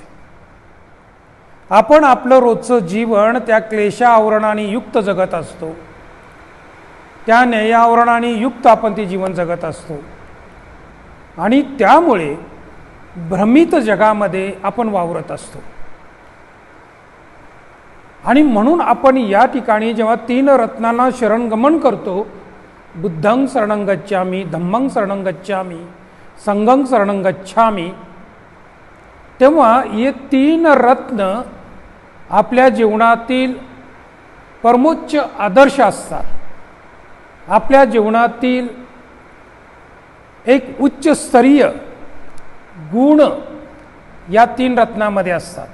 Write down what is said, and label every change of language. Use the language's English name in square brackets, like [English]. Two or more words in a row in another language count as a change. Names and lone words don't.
[Marathi] आपण आपलं रोजचं जीवन त्या क्लेशावरणाने युक्त जगत असतो, त्या न्यायावरणाने युक्त आपण ते जीवन जगत असतो. आणि त्यामुळे भ्रमित जगामध्ये आपण वावरत असतो. आणि म्हणून आपण या ठिकाणी जेव्हा तीन रत्नांना शरणगमन करतो, [Pali] बुद्धं शरणं गच्छामि, धम्मं शरणं गच्छामि, संघं शरणं गच्छामि, [Marathi] तेव्हा हे तीन रत्न आपल्या जीवनातील परमोच्च आदर्श असतात. आपल्या जीवनातील एक उच्चस्तरीय गुण या तीन रत्नामध्ये असतात.